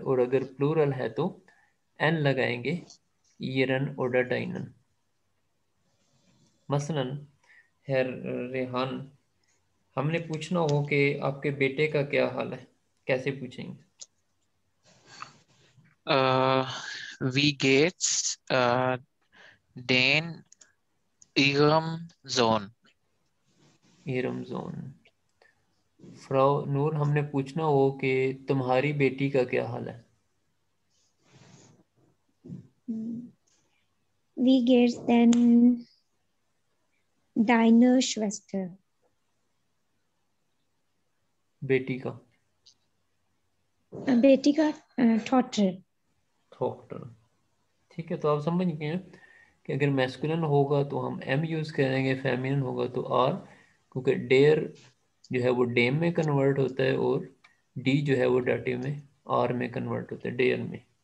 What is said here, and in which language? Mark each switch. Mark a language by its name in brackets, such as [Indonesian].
[Hindi] और अगर प्लूरल है तो एन लगाएंगे, ईयरन ऑर्डर डाइनन। मसलन है रेहान, हमने पूछना हो कि आपके बेटे का क्या हाल है, कैसे पूछेंगे? [German] Wie geht's den ihrem Sohn? [Hindi] Iram zone. Frau नूर, हमने पूछना हो कि तुम्हारी बेटी का क्या हाल है? [German] Wie geht's denn deiner Schwester? [Hindi] बेटी का? बेटी का Tochter. डॉक्टर। ठीक है, तो आप समझ गए हैं कि अगर मैस्कुलिन होगा तो हम एम यूज़ करेंगे, फेमिनिन होगा तो आर, क्योंकि डेयर जो है वो डेम में कन्वर्ट होता है और डी जो है वो डाटिव में आर में कन्वर्ट होता है, डेयर में।